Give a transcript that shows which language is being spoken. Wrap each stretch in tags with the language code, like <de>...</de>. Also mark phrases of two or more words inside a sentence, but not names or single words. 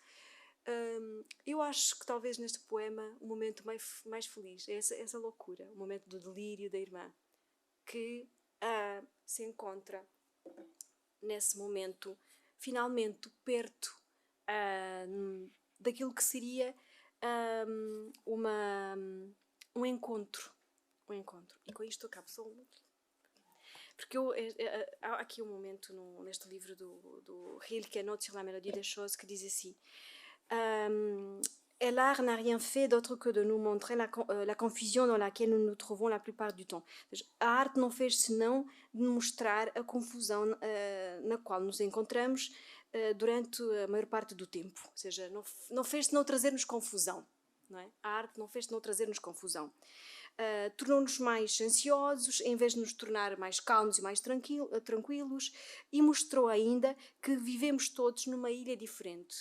<pt>Eu acho que talvez neste poema o momento mais feliz é essa loucura, o momento do delírio da irmã, que se encontra nesse momento finalmente perto daquilo que seria um encontro. E com isto acabo só porque há aqui um momento neste livro do Rilke, Notes sur la mélodie des choses, que diz assim:</pt> <fr>Et l'art n'a rien fait d'autre que de nous montrer la confusion dans laquelle nous nous trouvons la plupart du temps.</fr> <pt>A arte não fez senão de mostrar a confusão na qual nos encontramos durante a maior parte do tempo. Ou seja, não fez senão trazer-nos confusão. Não é? A arte não fez senão trazer-nos confusão. Tornou-nos mais ansiosos em vez de nos tornar mais calmos e mais tranquilos, e mostrou ainda que vivemos todos numa ilha diferente.</pt>